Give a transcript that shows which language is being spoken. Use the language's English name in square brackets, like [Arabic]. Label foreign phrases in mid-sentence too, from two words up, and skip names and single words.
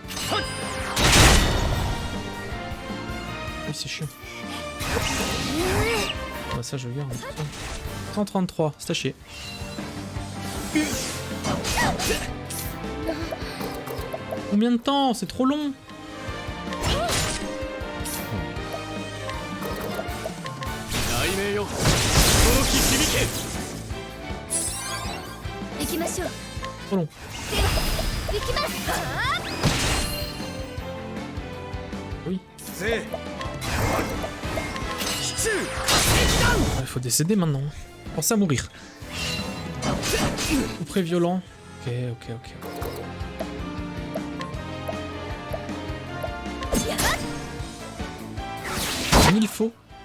[French] Oui, c'est chiant. Bah ça je garde. 133, c'est à chier. Combien de temps? C'est trop long. [Japanese] 行きましょう。 [French] Trop long. [Japanese] 行きます。 [French] Oui. Il faut décéder maintenant. Pensez à mourir. Coup près violent. Ok, ok, ok. Il faut.